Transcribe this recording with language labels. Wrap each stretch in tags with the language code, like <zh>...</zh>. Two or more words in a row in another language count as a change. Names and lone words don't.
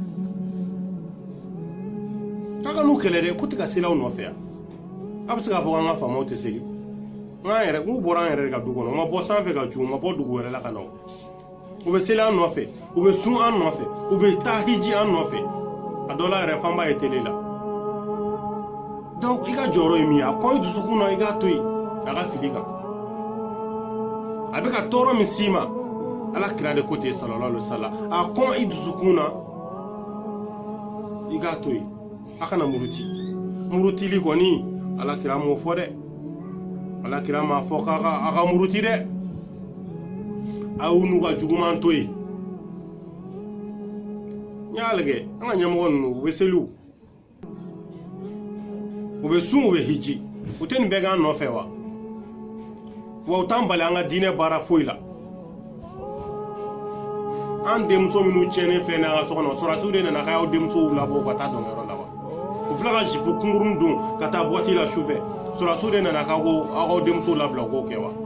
<bm>k'a ka n'u kɛlɛ dɛ k'u tɛ ka seli aw nɔfɛ yan a bɛ se k'a fɔ k'an ka faamaw tɛ seli n'an yɛrɛ n'u bɔra an yɛrɛ de ka du kɔnɔ u ma bɔ sanfɛ ka cugu u ma bɔ dugu wɛrɛ la ka na u bɛ seli an nɔfɛ u bɛ sun an nɔfɛ u bɛ taa hiji an nɔfɛ a dɔ la yɛrɛ f'an b'a ye tele la donc i ka jɔyɔrɔ ye min ye a kɔn i dusukun na i k'a to yen a ka fili kan a bɛ ka tɔɔrɔ min s'i ma ala kira de ko ten</bm> <ar>صلى الله عليه وسلم</ar> <bm>a kɔn i dusukun na i k'a to yen a kana muruti murutili kɔni ala kira m'o fɔ dɛ ala kira m'a fɔ k'a ka muruti dɛ aw n'u ka juguman to yen n y'a lajɛ an ka ɲɛmɔgɔ ninnu u bɛ seliw u bɛ sun u bɛ hiji u tɛ nin bɛɛ k'an nɔfɛ wa u t'an bali an ka diinɛ baara foyi la an denmuso minnu tiɲɛnen filɛ nin an ka so kɔnɔ sɔrɔdasiw de nana k'a y'aw denmusow labɔ ka taa dɔnkɛyɔrɔ la wa u filɛ ka jipu kunkuruni don ka taa buwati la sufɛ sɔrɔdasiw de nana k'a ko aw k'aw denmusow labila u k'o kɛ wa</bm>